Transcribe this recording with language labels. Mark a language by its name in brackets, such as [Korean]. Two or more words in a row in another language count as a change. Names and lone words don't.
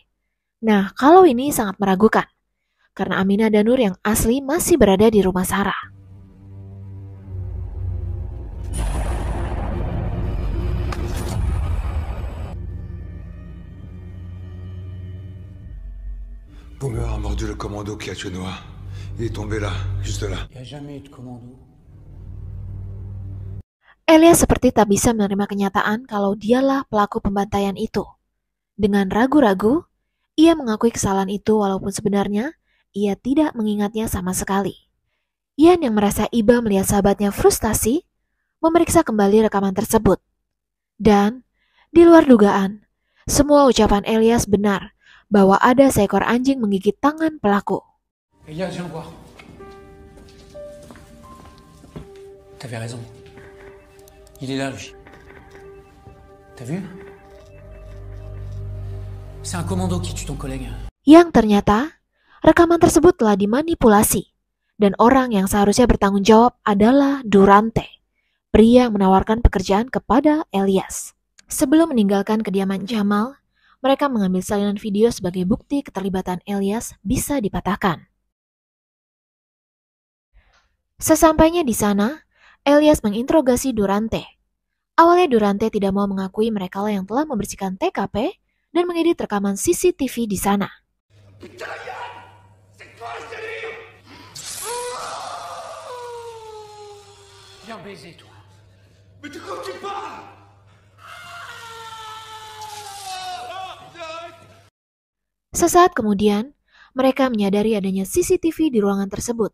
[Indonesian] Nah, kalau ini sangat meragukan, karena Aminah dan Nur yang asli masih berada di rumah Sarah. [French] Boomer a mordu le commando qui a tué Noah. Il est tombé là, juste là. Il n'y a jamais eu de commando. [Indonesian] Elias seperti tak bisa menerima kenyataan kalau dialah pelaku pembantaian itu. Dengan ragu-ragu, ia mengakui kesalahan itu walaupun sebenarnya ia tidak mengingatnya sama sekali. Yan yang merasa iba melihat sahabatnya frustasi, memeriksa kembali rekaman tersebut. Dan, di luar dugaan, semua ucapan Elias benar bahwa ada seekor anjing menggigit tangan pelaku. [French] Elias, viens voir. T'avais raison. Il est là, lui. T'as vu? C'est un commando qui tue ton collègue. [Indonesian] Yang ternyata, rekaman tersebut telah dimanipulasi. Dan orang yang seharusnya bertanggung jawab adalah Durante, pria yang menawarkan pekerjaan kepada Elias. Sebelum meninggalkan kediaman Jamal, mereka mengambil salinan video sebagai bukti keterlibatan Elias bisa dipatahkan. Sesampainya di sana, Elias menginterogasi Durante. Awalnya Durante tidak mau mengakui merekalah yang telah membersihkan TKP dan mengedit rekaman CCTV di sana. [French] Viens baiser, toi. Mais de quoi tu parles? [Indonesian] Sesaat kemudian, mereka menyadari adanya CCTV di ruangan tersebut.